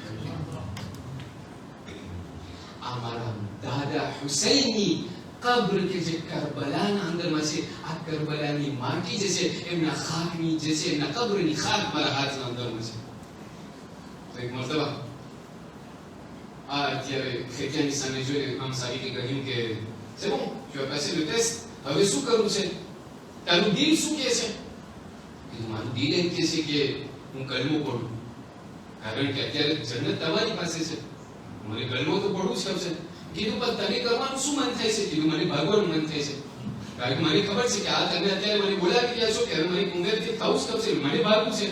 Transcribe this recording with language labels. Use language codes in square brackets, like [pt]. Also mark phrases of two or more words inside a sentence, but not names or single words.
[gu] આ મારા દાદા હુસૈનની કબ્ર કે જે કરબલાના અંદરમાં છે, આ કરબલાની માટી જે છે એમના ખાકની જે છે એમના કબ્રની ખાક મારા હાથના અંદરમાં છે. તો એક મરતબા આ અત્યારે ખેતિયાની સામે જોઈને ઇમામ સાદિકે કહ્યું કે [fr] c'est bon, tu as passé le test, [gu] હવે શું કરવું છે? તારું દિલ શું કહે છે? મારું દિલ એમ કહે છે કે હું કલમો પઢું, કારણ કે અત્યારે જન્નત તમારી પાસે છે, મને કલમો તો પઢવું જ છે. કીધું પણ તને કરવાનું શું મન થાય છે? કીધું મને ભાગવાનું મન થાય છે, કારણ કે મને ખબર છે કે આ તમે અત્યારે મને બોલાવી રહ્યા છો કે હવે મને કુંગરથી થવું જ થશે, મને ભાગવું છે.